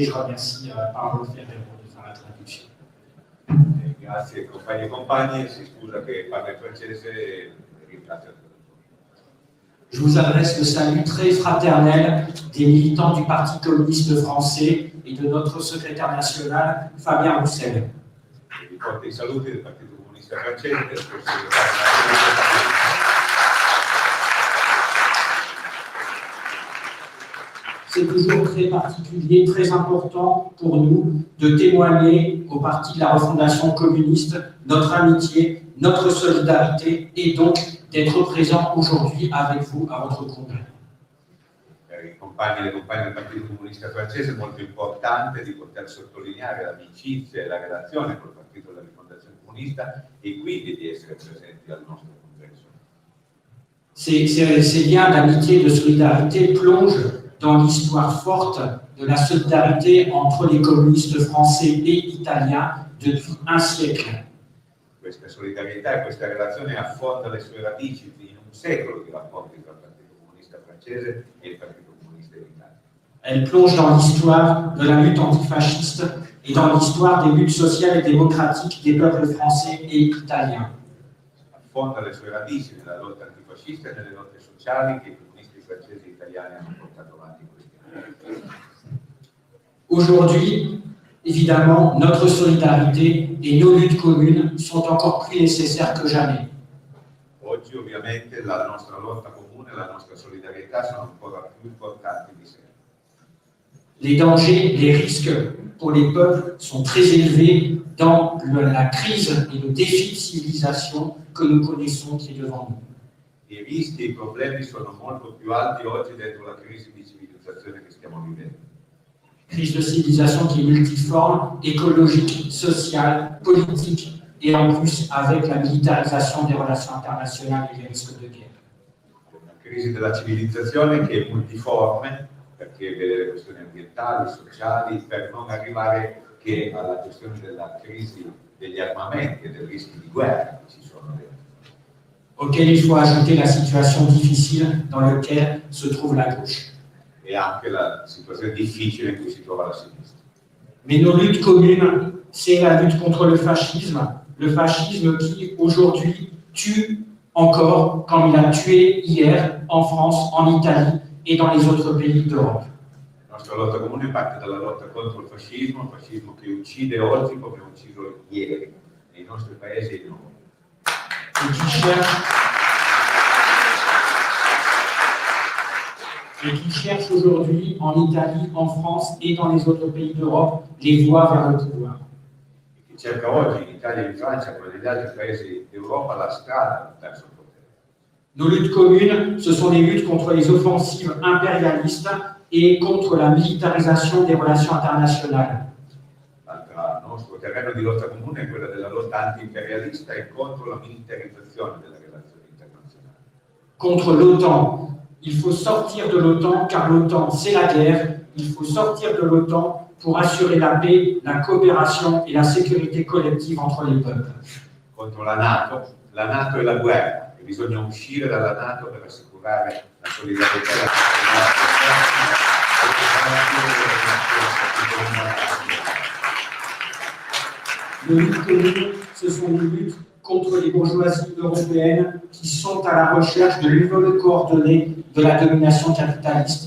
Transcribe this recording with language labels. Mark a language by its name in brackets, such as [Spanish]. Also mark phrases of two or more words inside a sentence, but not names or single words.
[French] Je remercie Paolo Ferrero de faire la traduction. [Italian] Grazie compagni e compagne, si scusa che parla in francese e ringrazio. [French] Je vous adresse le salut très fraternel des militants du Parti communiste français et de notre secrétaire national, Fabien Roussel. [Italian] Vi porto i saluti del Partito Comunista Francese e del segretario nazionale. [French] C'est toujours très particulier, très important pour nous de témoigner au Parti de la Refondation communiste notre amitié, notre solidarité et donc d'être présent aujourd'hui avec vous à votre congrès. [Italian] Per i compagni e le compagne del Partito Comunista Francese è molto importante di poter sottolineare l'amicizia e la relazione col Partito della Rifondazione Comunista e quindi di essere presenti al nostro congresso. [French] Ces liens d'amitié et de solidarité plongent dans l'histoire forte de la solidarité entre les communistes français et italiens depuis un siècle. [Italian] Questa solidarietà e questa relazione affonda le sue radici in un secolo di rapporti tra il Partito Comunista Francese e il Partito Comunista d'Italia. [French] Elle plonge dans l'histoire de la lutte antifasciste et dans l'histoire des luttes sociales et démocratiques des peuples français et italiens. [Italian] Affonda le sue radici nella lotta antifascista e nelle lotte sociali che i comunisti francesi e italiani hanno portato avanti in questi anni. [French] Aujourd'hui, évidemment, notre solidarité et nos luttes communes sont encore plus nécessaires que jamais. [Italian] Oggi ovviamente la nostra lotta comune e la nostra solidarietà sono ancora più importanti di sempre. [French] Les dangers, les risques pour les peuples sont très élevés dans la crise et le défi de civilisation que nous connaissons qui est devant nous. [Italian] I rischi e i problemi sono molto più alti oggi dentro la crisi di civilizzazione che stiamo vivendo. [French] Crise de civilisation qui est multiforme, écologique, sociale, politique, et en plus avec la militarisation des relations internationales et les risques de guerre. [Italian] Una crisi della civilizzazione che è multiforme, perché vede le questioni ambientali, sociali, per non arrivare che alla questione della crisi degli armamenti e dei rischi di guerra che ci sono dentro. [French] Auquel il faut ajouter la situation difficile dans laquelle se trouve la gauche. [Italian] E anche la situazione difficile in cui si trova la sinistra. [French] Mais nos luttes communes, c'est la lutte contre le fascisme qui aujourd'hui tue encore comme il a tué hier en France, en Italie et dans les autres pays d'Europe. [Italian] La nostra lotta comune parte dalla lotta contro il fascismo che uccide oggi come ha ucciso ieri nei nostri paesi e in Europa. [French] Et qui cherche aujourd'hui en Italie, en France et dans les autres pays d'Europe les voies vers le pouvoir. [Italian] E chi cerca oggi in Italia e in Francia come negli altri paesi d'Europa la strada verso il potere. [French] Nos luttes communes, ce sont les luttes contre les offensives impérialistes et contre la militarisation des relations internationales. [Italian] L'altro nostro terreno di lotta comune è quella della lotta anti-imperialista e contro la militarizzazione delle relazioni internazionali. [French] Contre l'OTAN. Il faut sortir de l'OTAN car l'OTAN c'est la guerre. Il faut sortir de l'OTAN pour assurer la paix, la coopération et la sécurité collective entre les peuples. [Italian] Contro la NATO è la guerra e bisogna uscire dalla NATO per assicurare la solidarietà e [French] Les luttes communes, ce sont des luttes contre les bourgeoisies européennes qui sont à la recherche de nouvelles coordonnées de la domination capitaliste.